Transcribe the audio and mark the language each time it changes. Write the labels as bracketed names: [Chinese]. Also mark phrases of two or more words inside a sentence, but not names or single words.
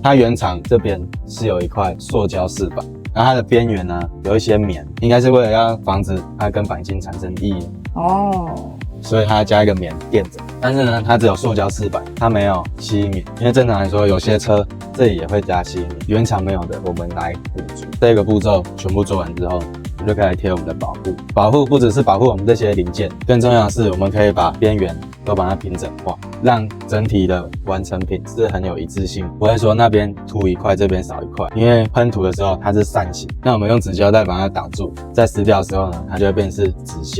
[Chinese] 它原廠這邊是有一塊塑膠飾板，然後它的邊緣呢有一些棉，應該是為了要防止它跟鈑金產生異音所以它加一個棉墊着。但是呢，它只有塑膠飾板，它沒有吸音棉，因為正常來說，有些車這裡也會加吸音棉，原廠沒有的，我們來補足。這個步驟全部做完之後，我們就可以來貼我們的保護。保護不只是保護我們這些零件，更重要的是，我們可以把邊緣都把它平整化，讓整體的完成品是很有一致性，不会說那邊凸一塊，這邊少一塊。因為噴塗的時候它是扇形，那我們用紙膠帶把它擋住，在撕掉的時候呢，它就會變成是直線。